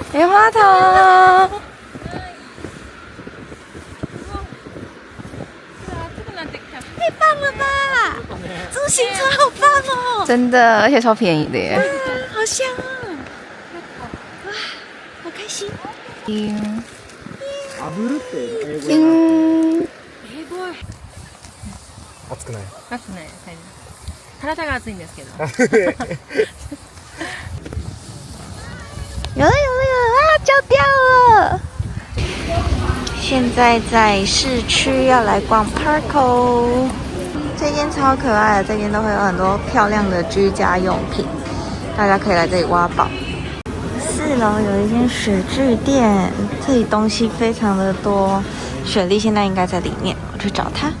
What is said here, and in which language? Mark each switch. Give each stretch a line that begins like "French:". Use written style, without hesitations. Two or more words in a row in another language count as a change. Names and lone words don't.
Chinese: 棉花糖。太棒了吧！这个行程好棒哦，真的，而且超便宜的耶。好香啊！哇，好开心。
Japanese: 暑くない？暑くない。体が暑いんですけど。
Chinese: 有了啊！焦掉了。现在在市区要来逛 Parco， 这间超可爱的，这间都会有很多漂亮的居家用品，大家可以来这里挖宝。4楼有一间雪具店，这里东西非常的多，雪莉现在应该在里面，我去找她。